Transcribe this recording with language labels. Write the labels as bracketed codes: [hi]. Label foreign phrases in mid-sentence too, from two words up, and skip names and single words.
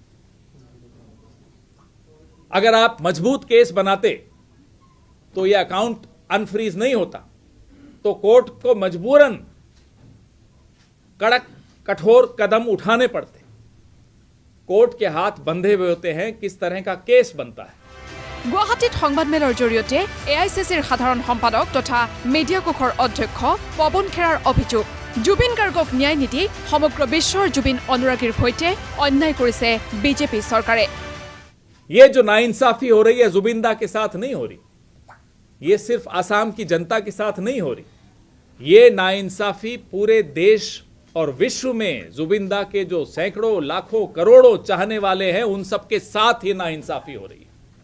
[hi] अगर आप मजबूत केस बनाते तो यह अकाउंट अनफ्रीज नहीं होता, तो कोर्ट को मजबूरन कड़क कठोर कदम उठाने पड़ते। कोर्ट के हाथ बंधे हुए होते हैं, किस तरह का केस बनता है। [as] গুৱাহাটীত সংবাদমেলৰ জৰিয়তে AICCৰ সাধাৰণ সম্পাদক তথা মিডিয়া কোষৰ অধ্যক্ষ পৱন খেৰাৰ অভিযোগ, জুবিন গাৰ্গক ন্যায় নিদি সমগ্ৰ বিশ্বৰ জুবিন অনুৰাগীৰ সৈতে অন্যায় কৰিছে বিজেপি চৰকাৰে। [hi] ये जो नाइंसाफी हो रही है जुबिन दा के साथ नहीं हो रही, ये सिर्फ असम की जनता के साथ नहीं हो रही, ये नाइंसाफी पूरे देश और विश्व में जुबिन दा के जो सैकड़ों लाखों करोड़ों चाहने वाले हैं उन सबके साथ ही नाइंसाफी हो रही है।